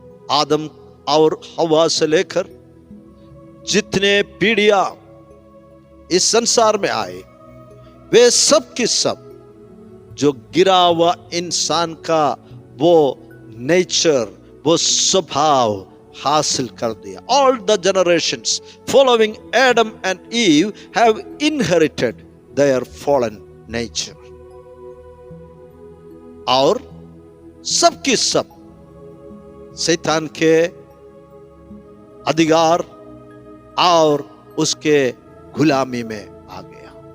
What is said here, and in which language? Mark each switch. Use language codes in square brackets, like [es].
[hi] आदम और हवा से लेकर जितने पीढ़ियां इस संसार में आए, वे सब के सब जो गिरा हुआ इंसान का वो नेचर, वो स्वभाव हासिल कर दिया। [en] All the generations following Adam and Eve have inherited their fallen nature. [hi] और सब की सब शैतान के अधिकार और उसके गुलामी में आ गया।